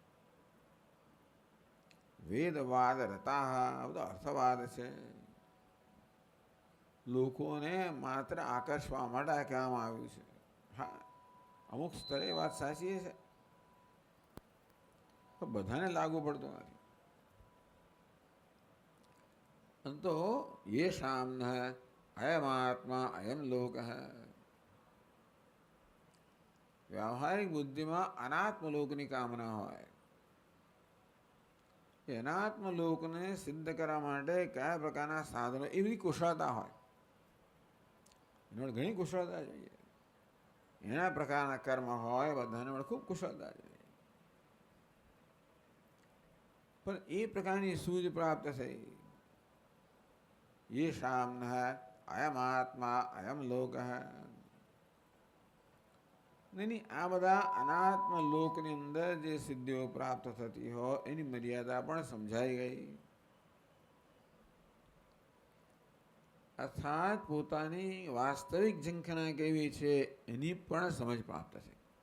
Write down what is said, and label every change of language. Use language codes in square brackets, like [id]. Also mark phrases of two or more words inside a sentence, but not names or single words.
[sa] वेदवाद रताः, [gu] બધો અર્થવાદ છે, લોકોને માત્ર આકર્ષવા માટે કહેવામાં આવ્યું છે. હા, અમુક સ્તરે વાત સાચી છે, પણ બધાને લાગુ પડતું નથી. [sa] તો ये शाम्नः अयम आत्मा अयम लोकः, [gu] વ્યવહારિક બુદ્ધિમાં અનાત્મ લોકની કામના હોય, અનાત્મ લોકને સિદ્ધ કરવા માટે કયા પ્રકારના સાધનો, એ બધી કુશળતા હોય, એના ઘણી કુશળતા જોઈએ. એના પ્રકારના કર્મ હોય, બધાને મળે ખૂબ કુશળતા જોઈએ. પણ એ પ્રકારની સૂઝ પ્રાપ્ત થઈ [sa] येषां न अयमात्मा अयम लोक [gu] નહીં આ બધા અનાત્મ લોકની અંદર જે સિદ્ધિઓ પ્રાપ્ત થતી હોય એની મર્યાદા પણ સમજાઈ ગઈ. અર્થાત પોતાની વાસ્તવિક ઝંખના કેવી છે એની પણ સમજ પ્રાપ્ત છે.